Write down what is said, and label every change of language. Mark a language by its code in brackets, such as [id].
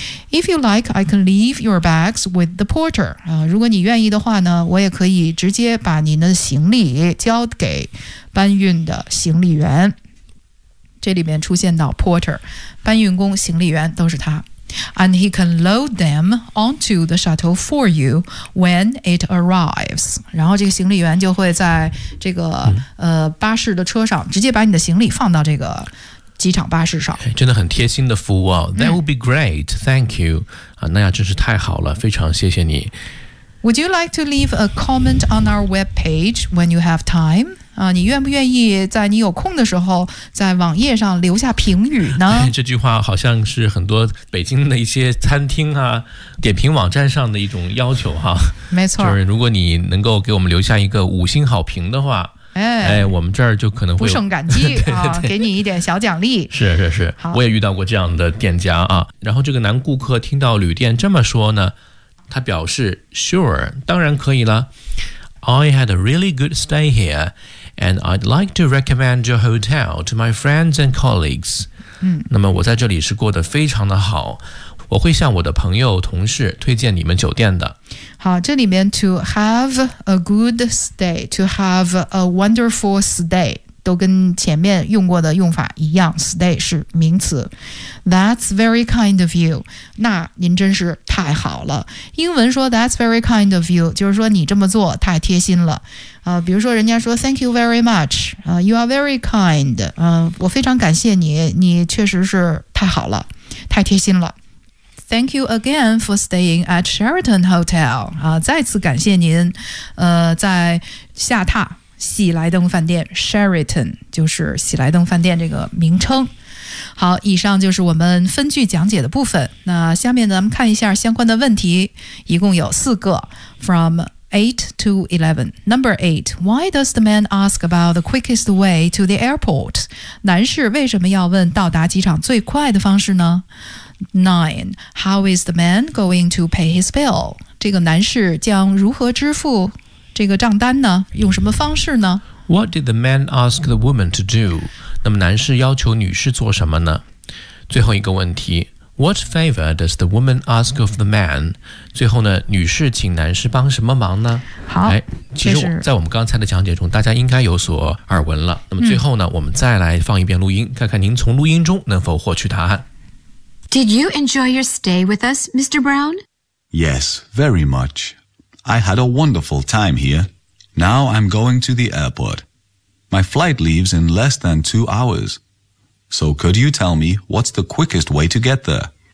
[en] If you like, I can leave your bags with the porter. [zh] 如果你愿意的话呢，我也可以直接把您的行李交给搬运的行李员。这里面出现到 porter, 搬运工、行李员都是他。 [en] And he can load them onto the shuttle for you when it arrives. [zh] 然后这个行李员就会在这个巴士的车上直接把你的行李放到这个机场巴士上，真的很贴心的服务哦。 [en] That would be great, thank you. [zh] 那样真是太好了，非常谢谢你。 [en] Would you like to leave a comment on our web page when you have time? [zh] 你愿不愿意在你有空的时候在网页上留下评语呢？这句话好像是很多北京的一些餐厅啊点评网站上的一种要求哈。没错，就是如果你能够给我们留下一个五星好评的话。哎，我们这儿就可能会不胜感激啊，给你一点小奖励。是是是，我也遇到过这样的店家啊。然后这个男顾客听到旅店这么说呢，他表示 Sure, 当然可以了。 [en] I had a really good stay here, and I'd like to recommend your hotel to my friends and colleagues. [zh] 那么我在这里是过得非常的好。我会向我的朋友同事推荐你们酒店的。好，这里面 [en] to have a good stay, to have a wonderful stay, [zh] 都跟前面用过的用法一样， stay 是名词。 [en] That's very kind of you, [zh] 那您真是太好了。英文说 [en] that's very kind of you, [zh] 就是说你这么做太贴心了。比如说人家说 [en] thank you very much, you are very kind, [zh] 我非常感谢你，你确实是太好了，太贴心了。 [en] Thank you again for staying at Sheraton Hotel. [zh] 再次感谢您，在下榻喜来登饭店 Sheraton, 就是喜来登饭店这个名称。好，以上就是我们分句讲解的部分。那下面咱们看一下相关的问题，一共有四个 ， [en] from 8 to 11. Number 8. Why does the man ask about the quickest way to the airport? [zh] 男士为什么要问到达机场最快的方式呢？ 9. [en] How is the man going to pay his bill? [zh] 这个男士将如何支付这个账单呢？用什么方式呢？ [en] What did the man ask the woman to do? [zh] 那么男士要求女士做什么呢？最后一个问题， [en] What favor does the woman ask of the man? [zh] 最后呢，女士请男士帮什么忙呢？好，其实在我们刚才的讲解中，大家应该有所耳闻了。那么最后呢，我们再来放一遍录音，看看您从录音中能否获取答案。 [en] Did you enjoy your stay with us, Mr. Brown? Yes, very much. I had a wonderful time here. Now I'm going to the airport. My flight leaves in less than 2 hours. So could you tell me what's the quickest way to get there?